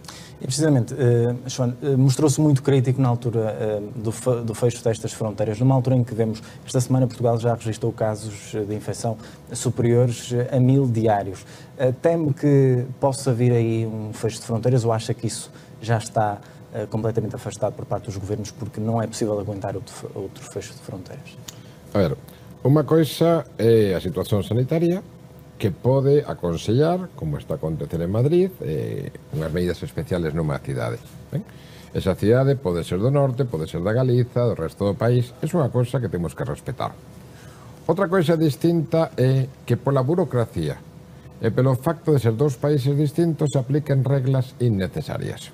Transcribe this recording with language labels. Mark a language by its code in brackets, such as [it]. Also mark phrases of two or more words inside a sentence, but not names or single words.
[pt] E precisamente, João, mostrou-se muito crítico na altura do fecho destas fronteiras, numa altura em que vemos, esta semana Portugal já registrou casos de infecção superiores a 1000 diários. Teme que possa vir aí um fecho de fronteiras ou acha que isso já está completamente afastado por parte dos governos porque não é possível aguentar outro fecho de fronteiras? [gl] A ver, unha coisa é a situación sanitaria que pode aconsellar, como está a acontecer en Madrid, unhas medidas especiales nunha cidade. Ben? Esa cidade pode ser do norte, pode ser da Galiza, do resto do país, é unha cosa que temos que respetar. Outra coisa distinta é que pola burocracia e pelo facto de ser dous países distintos se apliquen reglas innecesarias.